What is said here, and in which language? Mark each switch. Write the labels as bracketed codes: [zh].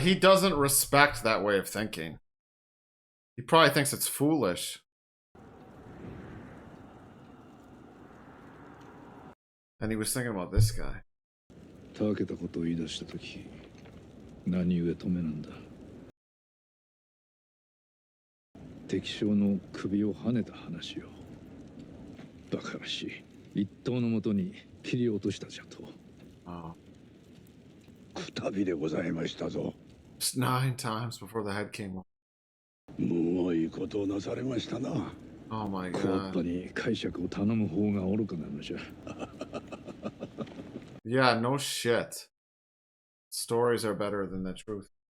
[en] He doesn't respect that way of thinking. He probably thinks it's foolish. And he was thinking about this guy. [ja] たわけたことを言い出したとき、何故止めなんだ。敵将の首をはねた話よ。バカらしい。一刀のもとに切り落としたじゃと。ああ。くたびでございましたぞ。 [en] Just 9 times before the head came off. [ja] むごいことをなされましたな。 [en] Oh my [ja] 小っぱ [en] god. [ja] に解釈を頼む方が愚かなのじゃ。 [en] Yeah, no shit. Stories are better than the truth.